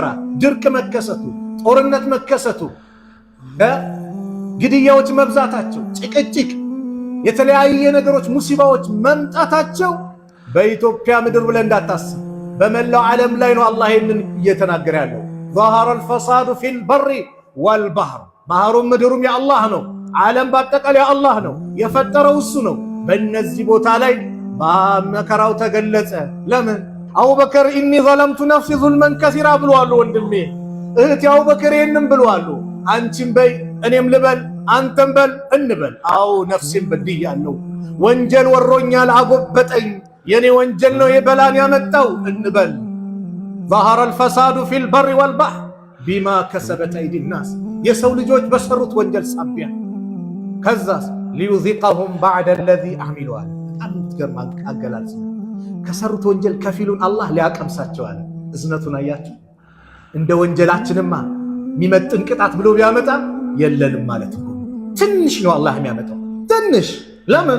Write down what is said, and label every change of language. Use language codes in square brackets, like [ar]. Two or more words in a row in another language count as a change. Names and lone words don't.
[am] ድርቅ መከሰቱ፣ ጦርነት መከሰቱ፣ ግድያዎች መብዛታቸው፣ ጭቅጭቅ፣ የተለያየ ነገሮች ሙሲባዎች መምጣታቸው በኢትዮጵያ ምድር ብለን እንዳታስብ በመላው ዓለም ላይ ነው አላህ ይህንን እየተናገረ ያለው። [ar] ظهر الفساد في البر والبحر [am] ባህሩም ምድሩም የአላህ ነው። ዓለም በአጠቃላይ የአላህ ነው። የፈጠረው እሱ ነው። በእነዚህ ቦታ ላይ መከራው ተገለጸ። ለምን? አቡበከር [ar] إني ظلمت نفسي ظلما كثيرا [am] ብለዋል። ወንድሜ እህቴ አቡበከር ይህንን ብለዋል። አንቺም በይ እኔም ልበል አንተም በል እንበል። አዎ ነፍሴን በድያለሁ፣ ወንጀል ወሮኛል፣ አጎበጠኝ፣ የኔ ወንጀል ነው የበላን ያመጣው እንበል። ظهر [ar] الفساد في البر والبحر بما كسبت أيدي الناس [am] የሰው ልጆች በሰሩት ወንጀል ሳቢያ ከዛስ [ar] ليذيقهم بعض الذي عملوا። [am] በጣም ትገርም አገላለጽ። ከሰሩት ወንጀል ከፊሉን አላህ ሊያቀምሳቸዋል። እዝነቱን አያችሁ። እንደ ወንጀላችንማ የሚመጥን ቅጣት ብሎ ቢያመጣ የለንም ማለት ነው። ትንሽ ነው አላህ የሚያመጣው፣ ትንሽ። ለምን?